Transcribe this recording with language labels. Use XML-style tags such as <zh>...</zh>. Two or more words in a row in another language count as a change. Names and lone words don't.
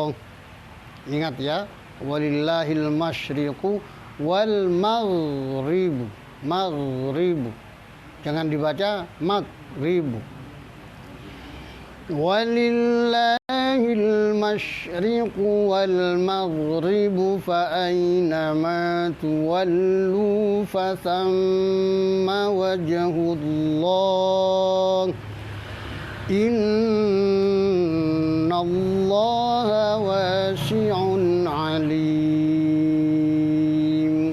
<id>Ingat ya,</id> <ar>ولله المشرق والمغرب. Maghribu.</ar> <id>Jangan dibaca maghribu.</id> <ar>ولله المشرق والمغرب فأينما تولوا فثم وجه الله. إن الله واسع عليم.</ar>